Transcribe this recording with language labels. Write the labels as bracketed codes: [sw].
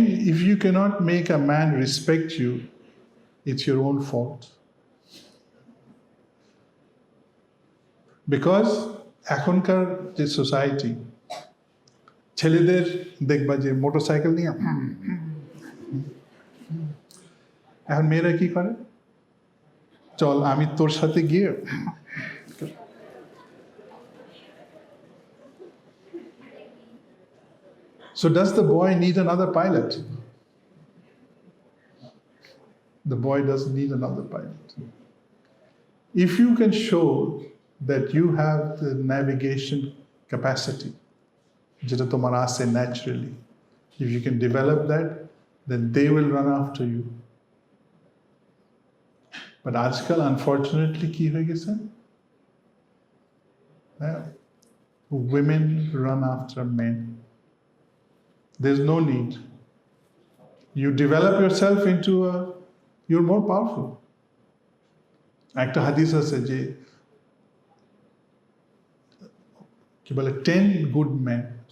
[en] If you cannot make a man respect you, it's your own fault. Because [bn] এখনকার যে society, ছেলেদের দেখবা যে মোটরসাইকেল নিয়ে, এখন মেয়েরা কি করে? চল আমি তোর সাথে গিয়ে। [en] So does the boy need another pilot? The boy doesn't need another pilot. If you can show that you have the navigation capacity, [bn] যেটা তোমার আছে [en] naturally, if you can develop that, then they will run after you. But [bn] আজকাল [en] unfortunately [bn] কি হয়ে গেছে? [en] Women run after men. There's no need. You develop yourself into you're more powerful. [bn] একটা হাদিস আছে যে কি বলে [en] 10 good men.